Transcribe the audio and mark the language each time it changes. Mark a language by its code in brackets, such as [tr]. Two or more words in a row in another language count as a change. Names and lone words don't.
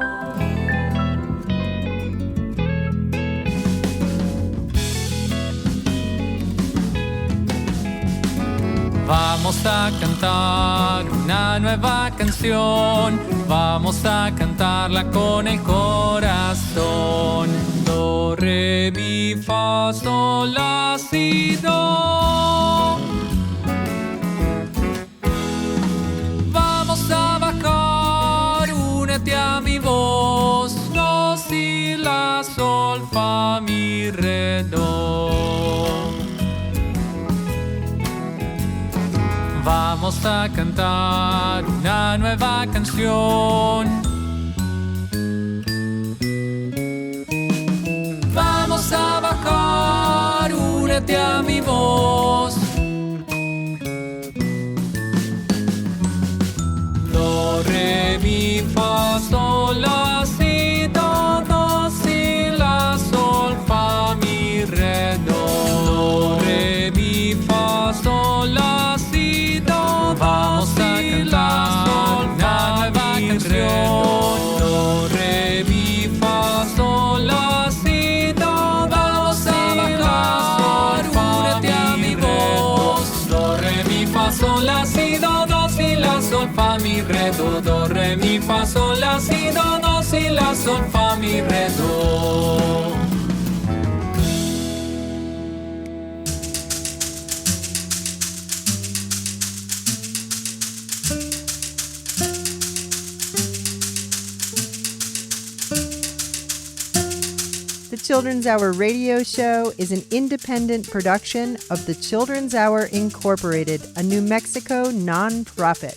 [es] Vamos a cantar una nueva canción, vamos a cantarla con el corazón. Do, re, mi, fa, sol, la, si, do. Vamos a bajar, únete a mi voz. Do, si, la, sol, fa, mi, re, do. Vamos a cantar una nueva canción. Vamos a bajar, únete a mi voz. Do, re, mi, fa, sol, la, si, do, si, la, sol, fa, mi, re, do. Do, re, mi, fa, sol, la, si, do. Vamos a cantar una nueva canción. Do, re, mi, fa, sol, la, si, do. Vamos a bajar, únete a mi voz. Do, re, mi, fa, sol, la, si, do, si, la, sol, fa, mi, re, do, re, mi, fa, sol, la, si, do, si, la, sol, fa, mi, re, do. [en] The Children's Hour radio show is an independent production of the Children's Hour Incorporated, a New Mexico nonprofit.